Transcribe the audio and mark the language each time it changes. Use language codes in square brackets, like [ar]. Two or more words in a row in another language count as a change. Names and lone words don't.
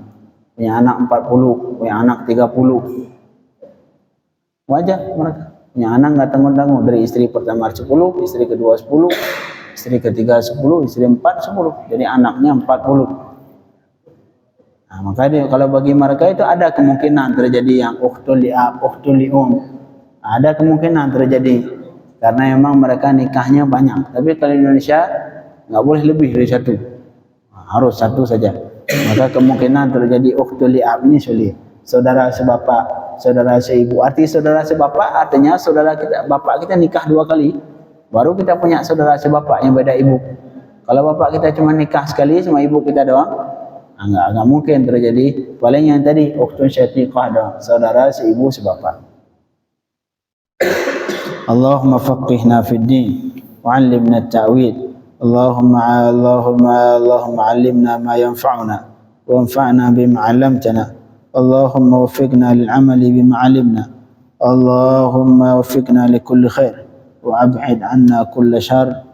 [id] Punya anak 40, punya anak 30. Wajar mereka. Punya anak nggak tanggung-tanggung, dari istri pertama 10, istri kedua 10, istri ketiga 10, istri 4 10. Jadi anaknya 40. Nah, makanya kalau bagi mereka itu ada kemungkinan terjadi yang [ar] أخت لأب، أخت لأم. [id] Ada kemungkinan terjadi karena memang mereka nikahnya banyak. Tapi kalau Indonesia nggak boleh lebih dari 1. Harus 1 saja. Maka kemungkinan terjadi [ar] أخت لأب [id] ini sulit. Saudara sebapak, saudara seibu. Arti saudara sebapak artinya saudara kita, bapak kita nikah 2 kali, baru kita punya saudara sebapak yang beda ibu. Kalau bapak kita cuma nikah sekali sama ibu kita doang, enggak mungkin terjadi. Paling yang tadi [ar] أخت شقيقة [id] doang, saudara seibu sebapak. [ar] اللهم فقهنا في الدين وعلمنا التأويل. اللهم علمنا ما ينفعنا وانفعنا بما علمتنا. اللهم وفقنا للعمل بما علمنا. اللهم وفقنا لكل خير وأبعد عنا كل شر.